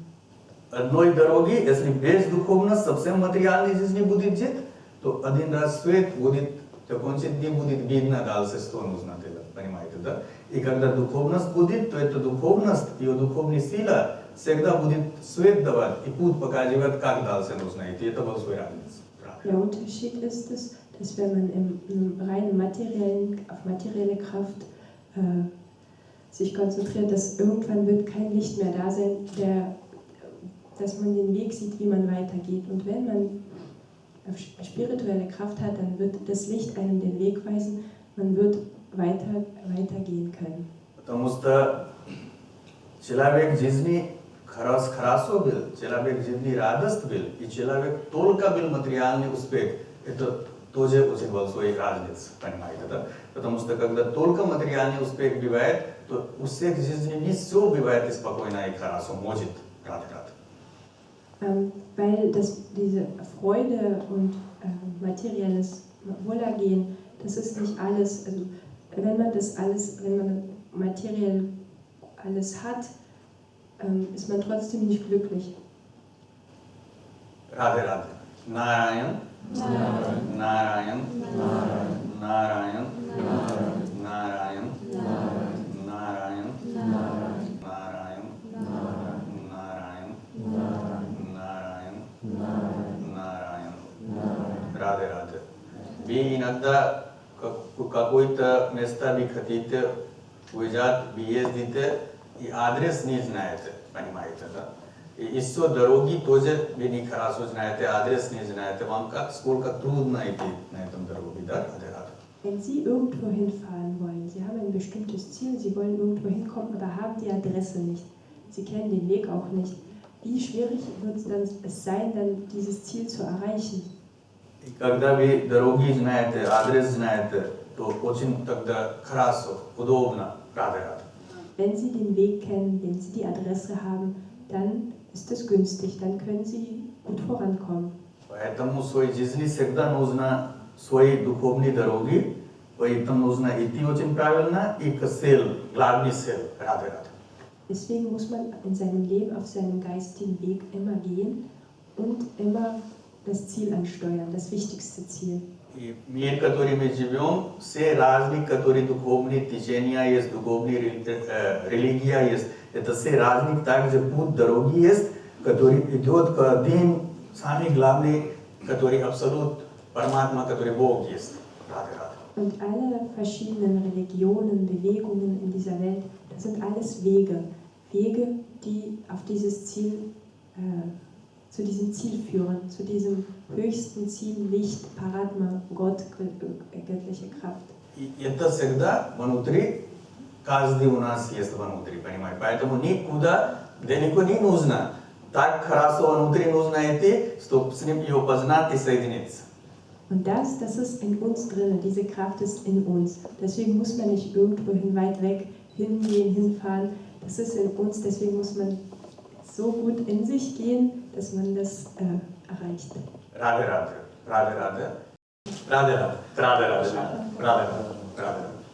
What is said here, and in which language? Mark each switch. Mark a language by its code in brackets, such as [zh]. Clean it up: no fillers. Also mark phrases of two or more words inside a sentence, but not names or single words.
[ru] Одной дороги, если без духовности, совсем материальной жизни будет жить, то один раз свет будет, закончить не будет видно дальше, что нужно делать, понимаете, да? И когда духовность будет, то эта духовность, ее духовная сила всегда будет свет давать и путь показывать, как дальше нужно идти. Это большой разница. [de] Der Unterschied ist es, dass wenn man im reinen auf materielle Kraft sich konzentriert, dass irgendwann wird kein Licht mehr da sein, dass man den Weg sieht, wie man weitergeht. Und wenn man spirituelle Kraft hat, dann wird das Licht einem den Weg weisen, man wird weitergehen können. [ru] Потому что человек в жизни хорошо был, человек в жизни радость был, и человек только был материальный успех. Это тоже очень большой разница, понимаете, да? Потому что когда только материальный успех бывает, то у всех в жизни не все бывает спокойно и хорошо, может, рад. [de] Weil diese Freude und materielles Wohlergehen, das ist nicht alles, also wenn man materiell alles hat, ist man trotzdem nicht glücklich. Radhe. Narayan, Narayan, Narayan, Narayan, Narayan, Narayan, Narayan, Narayan, Radhe. [ru] Вы иногда какое-то место вы хотите уезжать, вы ездите, и адрес не знаете, понимаете, да? И еще дороги тоже вы не хорошо знаете, адрес не знаете, вам сколько трудно идти на этом дороге, да? [de] Wenn Sie irgendwo hinfahren wollen, Sie haben ein bestimmtes Ziel, Sie wollen irgendwo hinkommen, aber haben die Adresse nicht. Sie kennen den Weg auch nicht. Wie schwierig wird es sein, dann dieses Ziel zu erreichen? [ru] И когда вы дороги знаете, адрес знаете, то очень тогда хорошо, удобно, рад. [de] Wenn Sie den Weg kennen, wenn Sie die Adresse haben, dann ist es günstig, dann können Sie gut vorankommen. [ru] Поэтому в своей жизни всегда нужно свои духовные дороги, поэтому нужно идти очень правильно и к цель, главный цель, рад. [de] Deswegen muss man in seinem Leben auf seinem geistigen Weg immer gehen und immer das Ziel ansteuern, das wichtigste Ziel. [ru] И мир, в котором мы живем, все разные, которые духовные течения есть, духовные религия есть, это все разные, также путь дороги есть, который идет к один, самый главный, который абсолют, Параматма, который Бог есть. [de] Und alle verschiedenen Religionen, Bewegungen in dieser Welt, das sind alles Wege, die auf dieses Ziel, zu diesem Ziel führen, zu diesem höchsten Ziel, Licht, Paratma, Gott, göttliche Kraft. [ru] И это всегда внутри, каждый у нас есть внутри, понимаете? Поэтому никуда далеко не нужно. Так хорошо внутри нужно идти, чтобы с ним ее познать и соединиться. [de] Und das ist in uns drin, diese Kraft ist in uns. Deswegen muss man nicht irgendwohin weit weg hingehen, hinfahren. Das ist in uns, deswegen muss man so gut in sich gehen, dass man das erreicht. Radhe Radhe, Radhe Radhe, Radhe Radhe, Radhe Radhe, Radhe Radhe, Radhe Radhe.